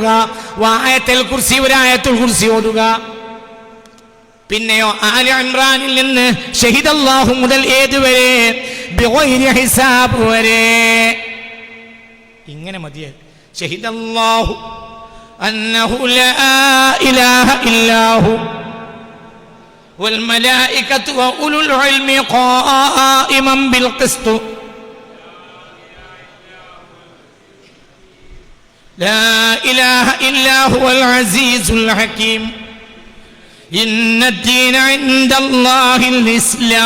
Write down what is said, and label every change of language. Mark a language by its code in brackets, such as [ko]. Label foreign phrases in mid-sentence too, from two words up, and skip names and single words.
[ml] വആയത്തുൽ കുർസി, ഒരു ആയത്തുൽ കുർസി ഓതുക. പിന്നെയോ ആലി ഇംറാനിൽ നിന്ന് ഷഹിദല്ലാഹു മുതൽ ഏതുവരെ? [ar] بغير حساب [ml] വരെ. ഇങ്ങനെ മതിയെ. [ar] شهد الله أنه لا إله إلا هو والملائكة وأولو العلم قائما بالقسط لا إله إلا هو العزيز الحكيم إن الدين عند الله الإسلام.